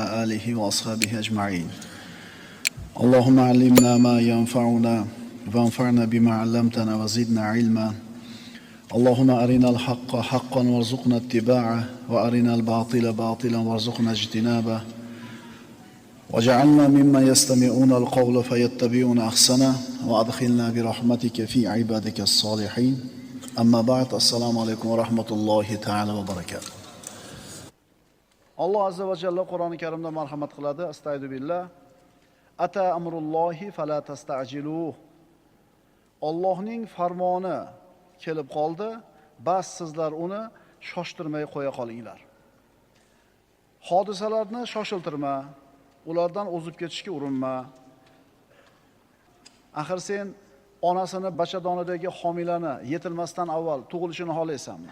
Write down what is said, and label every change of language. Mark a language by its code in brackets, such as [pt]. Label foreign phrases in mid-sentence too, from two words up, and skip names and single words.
[ar] آله وأصحابه أجمعين اللهم علمنا ما ينفعنا وانفعنا بما علمتنا وزدنا علما اللهم أرنا الحق حقا وارزقنا اتباعه وأرنا الباطل باطلا وارزقنا اجتنابه وجعلنا ممن يستمعون القول فيتبعون أحسنه وأدخلنا برحمتك في عبادك الصالحين أما بعد السلام عليكم ورحمة الله تعالى وبركاته. الله عز وجل قرآن الكريم [uz] marhamat qildi [ar] استعيذ بالله أتى أمر الله فلا تستعجلوه [uz] Allohning farmoni kelib qoldi, bas sizlar uni shoshtirmay qo'ya qolinglar. Hodisalarni shoshiltirma, ulardan o'zib ketishga urinma. Axir sen onasini bachadonidagi homilani yetilmasdan avval tug'ilishini xohlaysanmi?